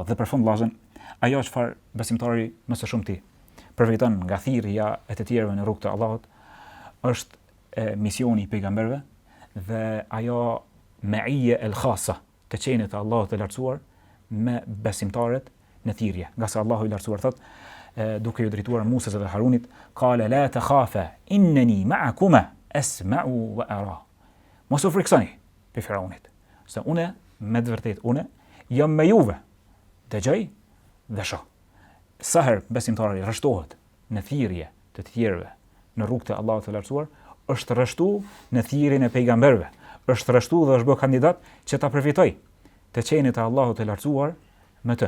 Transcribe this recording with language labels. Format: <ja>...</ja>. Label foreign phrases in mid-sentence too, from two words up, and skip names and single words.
<sq>Dhe për fund vllazën, ajo çfarë besimtari më së shumti përfiton nga thirrja e të tjerëve në rrugën e Allahut është misioni i pejgamberëve dhe ajo</sq> <ar>المعية الخاصة</ar> <sq>të qenit të Allahut të lartësuar me besimtarët në thirrje. Nga se Allahu i lartësuar thot, duke ju drejtuar Musës dhe Harunit,</sq> <ar>قال لا تخافا إنني معكما أسمع وأرى.</ar> <sq>Mos u friksoni për Firaunit, se unë me të vërtetë unë jam me juve, dëgjoj dhe shoh. Sa herë besimtari rreshtohet në thirrje të tjerëve në rrugën e Allahut të lartësuar, është rreshtu në thirrjen e pejgamberëve, është rreshtu dhe është bërë kandidat që ta përfitoj të qenit të Allahut të lartësuar me të.</sq>